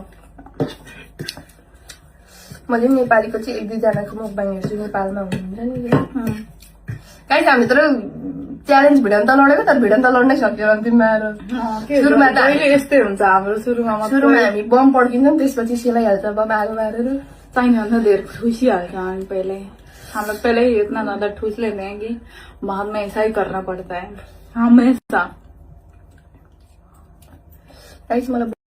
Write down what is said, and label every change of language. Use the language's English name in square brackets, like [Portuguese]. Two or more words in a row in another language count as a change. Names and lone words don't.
[Nepali] मैले पनि नेपालीको चाहिँ 1-2 जनाको मुखबाङ हेर्छु नेपालमा हुनुहुन्छ नि। गाइज हामी तर [English] challenge video [Nepali] त लडेको, तर भिडियो त लड्नै सक्यो। तिमीहरू सुरुमा त यस्तै हुन्छ हाम्रो। सुरुमा हामी बम पड्किन्छौँ, त्यसपछि सेलाइहाल्छ बम आगो मारेर। चाहिने धेरै ठुसिहाल्छ। [Hindi] हामी पहले हम लोग पहले ही इतना ज्यादा ठूस लेते हैं कि बाद में ऐसा ही करना पड़ता है हमेशा। [Nepali] गाइस मलाई